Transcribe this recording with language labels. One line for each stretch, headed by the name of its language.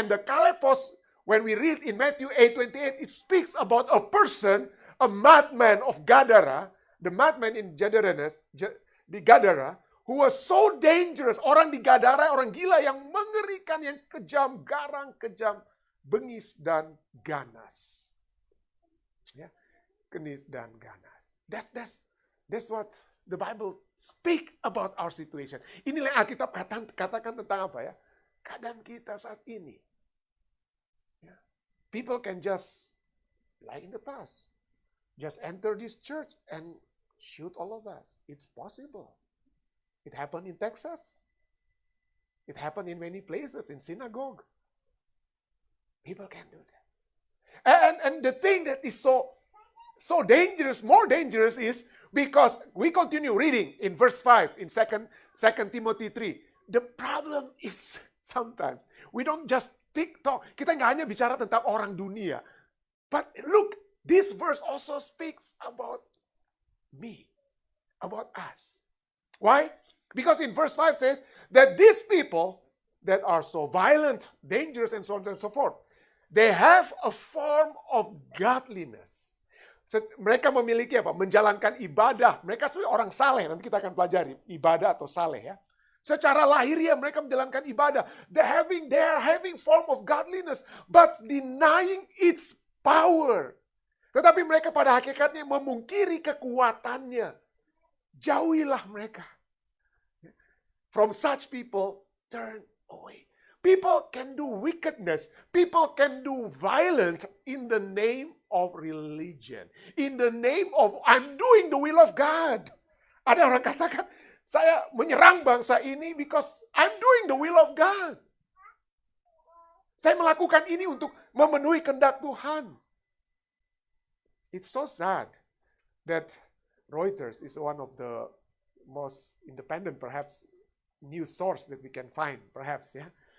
English: And the kalepos, when we read in Matthew 8:28, it speaks about a person, a madman of Gadara, the madman in di Gadara, who was so dangerous.
Indonesian: Orang di Gadara, orang gila yang mengerikan, yang kejam, garang, kejam, bengis, dan ganas. Ya, bengis dan ganas.
English: That's what the Bible speak about our situation.
Indonesian: Inilah yang Alkitab katakan tentang apa ya? Keadaan kita saat ini. Ya.
English: People can just, like in the past, just enter this church and shoot all of us. It's possible. It happened in Texas. It happened in many places, in synagogue. People can do that. And the thing that is so dangerous, more dangerous is because we continue reading in verse 5 in 2 Timothy 3. The problem is sometimes we don't just talk.
Indonesian: Kita nggak hanya bicara tentang orang dunia.
English: But look, this verse also speaks about me, about us. Why? Because in verse 5 says that these people that are so violent, dangerous, and so on and so forth, they have a form of godliness.
Indonesian: Mereka memiliki apa? Menjalankan ibadah. Mereka sebenarnya orang saleh. Nanti kita akan pelajari ibadah atau saleh ya. Secara lahiriah mereka menjalankan ibadah.
English: They are having form of godliness, but denying its power.
Indonesian: Tetapi mereka pada hakikatnya memungkiri kekuatannya. Jauhilah mereka.
English: from such people, turn away. People can do wickedness. People can do violence in the name of religion. In the name of, I'm doing the will of God.
Indonesian: Ada orang katakan, saya menyerang bangsa ini because I'm doing the will of God. Saya melakukan ini untuk memenuhi kehendak Tuhan.
English: It's so sad that Reuters is one of the most independent, perhaps, news source that we can find, perhaps, yeah.